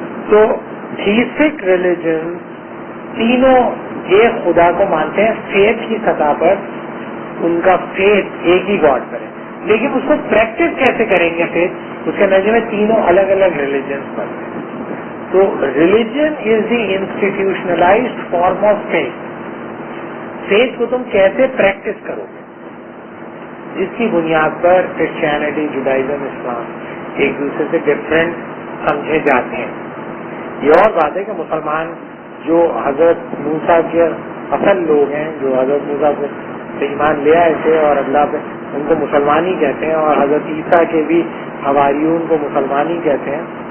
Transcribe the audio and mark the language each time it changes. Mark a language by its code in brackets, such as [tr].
[ur] تو تھیسٹک ریلیجن تینوں ایک خدا کو مانتے ہیں، فیتھ کی سطح پر ان کا فیتھ ایک ہی گاڈ پر ہے، لیکن اس کو پریکٹس کیسے کریں گے فیتھ، اس کے نتیجے میں تینوں الگ الگ ریلیجنس پر ہیں. [en] تو religion is the institutionalized form of faith. [ur] Faith کو تم کیسے پریکٹس کرو گے، جس کی بنیاد پر کرسچینٹی، جوڈائزم، اسلام ایک دوسرے سے ڈفرینٹ سمجھے جاتے ہیں. یہ اور بات ہے کہ مسلمان جو حضرت موسیٰ کے اصل لوگ ہیں، جو حضرت موسیٰ سے ایمان لے آئے تھے اور اللہ پہ، ان کو مسلمان ہی کہتے ہیں، اور حضرت عیسیٰ کے بھی حواریون کو مسلمان ہی کہتے ہیں.